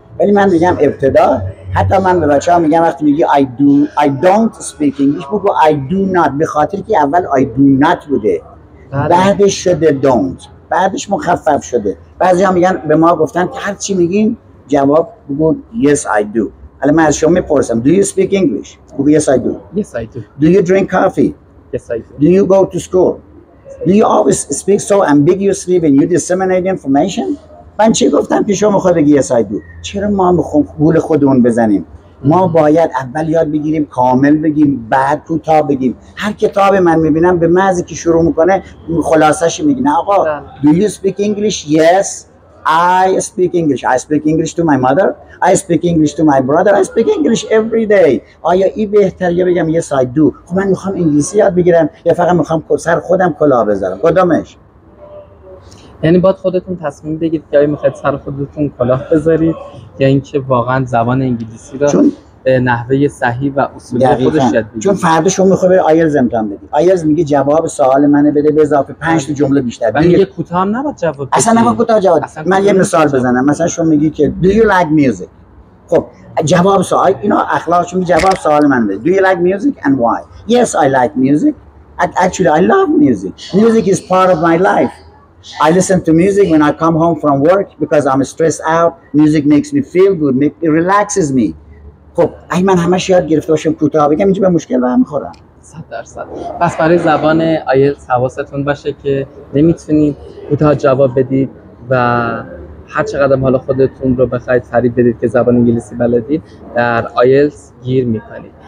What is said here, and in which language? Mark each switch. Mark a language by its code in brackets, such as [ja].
[fa] ولی من میگم ابتدا، حتی من به بچه‌ها میگم وقتی میگی [en] I don't speak English [fa] بگو [en] I do not، [fa] به خاطر که اول [en] I do not [fa] بوده بعدش شده don't، بعدش مخفف شده. بعضی‌ها میگن به ما گفتن که هر چی میگین جواب بگو [en] yes I do. [fa] حالا من از شما میپرسم [en] do you speak English؟ [fa] بگو [en] yes I do. Yes I do. Do you drink coffee؟ Yes I do. Do you go to school؟ Do you always speak so ambiguously when you disseminate information؟ [fa] من چی گفتم که شما میخوای بگی [en] yes I do؟ [fa] چرا ما میخوام گول خودمون بزنیم؟ ما باید اول یاد بگیریم کامل بگیم، بعد کوتاه بگیم. هر کتاب من میبینم به محضی که شروع میکنه خلاصش میگه نه آقا [en] do you speak English؟ Yes I speak English. I speak English to my mother. I speak English to my brother. I speak English every day. [fa] آیا این بهتر یا بگم [en] yes I do؟ [fa] خب من میخوام انگلیسی یاد بگیرم یا فقط میخوام سر خودم کلاه بذارم؟ کدومش؟ یعنی باید خودتون تصمیم بگیرید که آیا میخواید سر خودتون کلاه بذارید یا اینکه واقعا زبان انگلیسی رو به نحوه صحیح و اصولی خودش یاد بگیرید. چون فردا شما میخوای بری آیلتس امتحان بدی، آیلتس میگه جواب سوال منو بده به اضافه 5 تا جمله بیشتر. من میگه کوتاه هم نباید جواب بدید. اصلا نباید کوتاه جواب. من یه مثال بزنم. مثلا شما میگی که [en] do you like music؟ [fa] خب جواب سوال اینا اخلاقش میگه جواب سوال من بده. [en] Do you like music and why؟ Yes I like music. Actually I love music. Music is part of my life. I listen to music when I come home from work because I'm stressed out. Music makes me feel good. It relaxes me. [fa] خب اگه من همش یاد گرفته باشم کوتاه بگم اینجا به مشکل برمیخورم. 100%. پس برای زبان آیلتس حواستون باشه که نمیتونید کوتاه جواب بدید و هر چقدر حالا خودتون رو بخواید فریب بدید که زبان انگلیسی بلدید در آیلتس گیر میکنید.